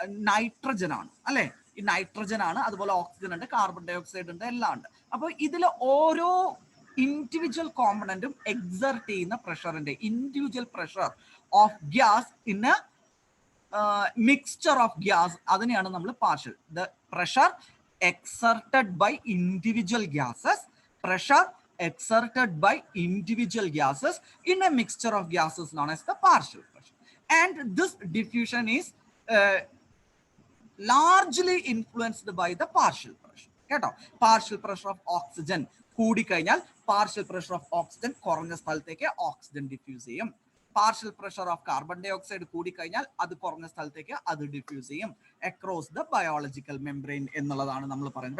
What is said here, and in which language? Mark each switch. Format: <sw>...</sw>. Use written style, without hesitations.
<ml>Nitrogen ആണ് അല്ലെ. ഈ നൈട്രജൻ ആണ്, അതുപോലെ ഓക്സിജൻ ഉണ്ട്, കാർബൺ ഡൈ ഓക്സൈഡ് ഉണ്ട്, എല്ലാം ഉണ്ട്. അപ്പോൾ ഇതിൽ ഓരോ ഇൻഡിവിജ്വൽ കോമ്പണന്റും എക്സർട്ട് ചെയ്യുന്ന പ്രഷറിന്റെ</ml> <en>individual pressure of gas</en> <ml>in A mixture of gas, അതിനെയാണ് നമ്മൾ partial.</ml> <en>The pressure exerted by individual gases, pressure exerted by individual gases in a mixture of gases known as the partial pressure. And this diffusion is largely influenced by the partial pressure.</en> <ml>കേട്ടോ,</ml> <en>partial pressure of oxygen</en> <ml>കൂടിക്കഴിഞ്ഞാൽ partial pressure of oxygen കുറഞ്ഞ സ്ഥലത്തേക്ക് oxygen diffuse ചെയ്യും.</ml> <en>partial pressure of carbon dioxide</en> <ml>കൂടിക്കഴിഞ്ഞാൽ അത് കുറഞ്ഞ സ്ഥലത്തേക്ക് അത് ഡിഫ്യൂസ് ചെയ്യും</ml> <en>across the biological membrane</en> <ml>എന്നുള്ളതാണ് നമ്മൾ പറയുന്നത്.</ml>